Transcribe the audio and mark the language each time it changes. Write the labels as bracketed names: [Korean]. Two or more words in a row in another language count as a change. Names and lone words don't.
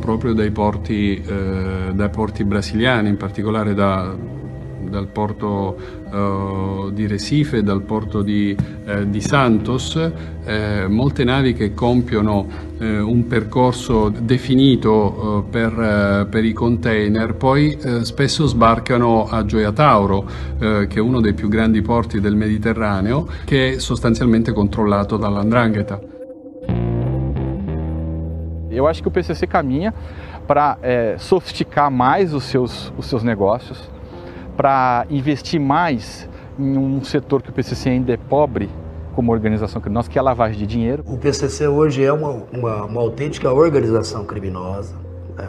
[Italian] proprio dai porti brasiliani, in particolare dal porto di Recife, dal porto di Santos, molte navi che compiono un percorso definito per i container, poi spesso sbarcano a Gioia Tauro, che è uno dei più grandi porti del Mediterraneo, che è sostanzialmente controllato dalla 'Ndrangheta. [Portuguese] Eu acho que o PCC caminha para sofisticar mais os seus negócios, para investir mais em um setor que o PCC ainda é pobre como organização criminosa, que é a lavagem de dinheiro. O PCC hoje é uma autêntica organização criminosa, né?